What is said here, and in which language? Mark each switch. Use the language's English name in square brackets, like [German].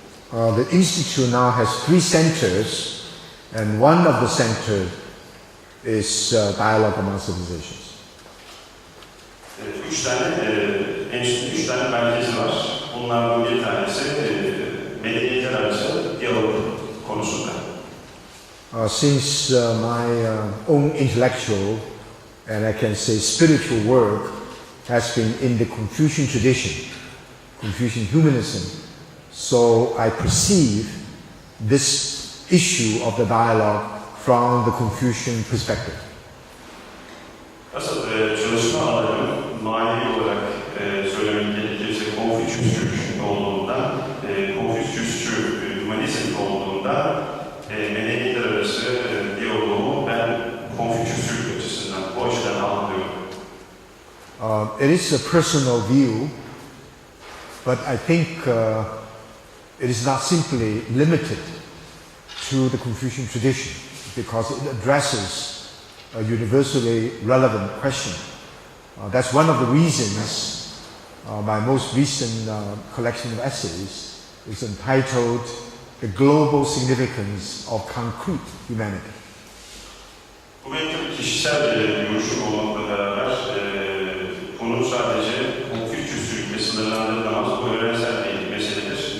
[English] The institute now has 3 centers, and one of the centers is dialogue among civilizations. [Turkish] 3 tane merkezi var. Bunlardan bir tanesi medeniyetler arası diyalog konusunda. [English] Since my own intellectual and I can say spiritual work has been in the Confucian tradition, Confucian humanism, so I perceive this issue of the dialogue from the Confucian perspective. [Turkish] Asıl çalışma alanı manevi olarak söylemek gerekirse Konfüçyüsçü olduğundan, Konfüçyüsçü hümanizm olduğundan medeniyetler arası diyaloğumu ben Konfüçyüsçülük açısından, bu açıdan anlıyorum. [English] It is a personal view, but I think it is not simply limited to the Confucian tradition because it addresses a universally relevant question. That's one of the reasons my most recent collection of essays is entitled The Global Significance of Concrete Humanity. [Turkish] Bu benim tabii kişisel görüşüm olmakla beraber konu sadece Konfüçyüsçülükle sınırlandırılamaz, bu evrensel bir meseledir.